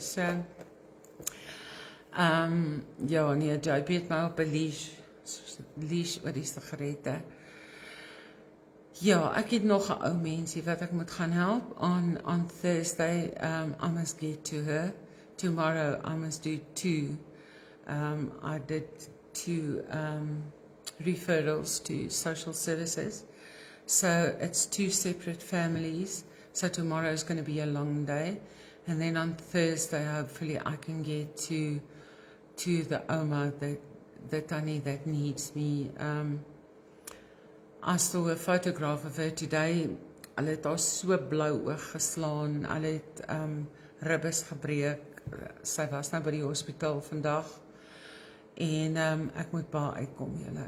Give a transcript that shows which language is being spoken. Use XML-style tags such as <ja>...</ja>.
<af>So, ja, nee, JP het my op 'n leash oor die sigarette. Ja, ek het nog 'n ou mensie wat ek moet gaan help</af> <en>on Thursday. I must get to her. Tomorrow I must do 2. I did 2 referrals to social services. So it's 2 separate families. So tomorrow is going to be a long day. And then on Thursday, hopefully I can get to the Oma, the Tannie that needs me. I saw a photograph of her today.</en> <af>Hulle het haar so blou oog geslaan. Hulle het ribbes gebreek. Sy was nou by die hospitaal vandag. En ek moet by haar uitkom, julle.</af>